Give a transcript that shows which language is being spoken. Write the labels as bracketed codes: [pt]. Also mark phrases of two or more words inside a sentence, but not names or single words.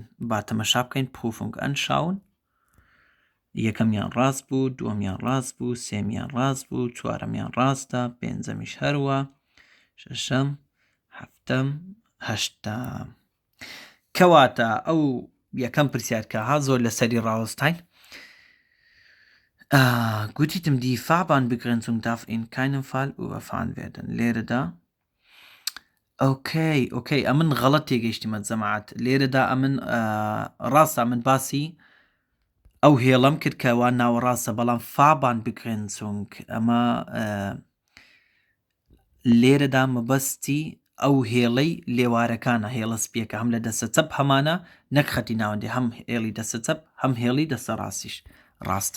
[ckb] با تەمەشا بکەین [de] Prüfung anschauen [ckb] یەکەمیان ڕاست بوو، دووەمیان ڕاست بوو، سێمیان ڕاست بوو، چوارەمیان ڕاستە، پێنجەمیش هەروە، شەشەم، هەفتەم، هەشتەم. کەواتە ئەو یەکەم پرسیارکە ها زۆر لەسەری ڕاوەستاین. [de] گوتیتم die Fahrbahnbegrenzung darf in keinem Fall überfahren werden. [ckb] لێرەدا ئۆکەی ئەمن غەڵەت تێگەیشتیمە جەماعەت. لێرەدا ئەمن ڕاستە من باسی ئەو هێڵەم کرد کەوا ناوەڕاستە، بەڵام Fahrbahnbegrenzung ئەمە لێرەدا مەبەستی ئەو هێڵەی لێوارەکانە، هێڵە سپیەکە هەم لە دەستە چەپ هەمانە نەک خەتی ناوەندی، هەم هێڵی دەستە چەپ هەم هێڵی دەستە ڕاستیش ڕاستە.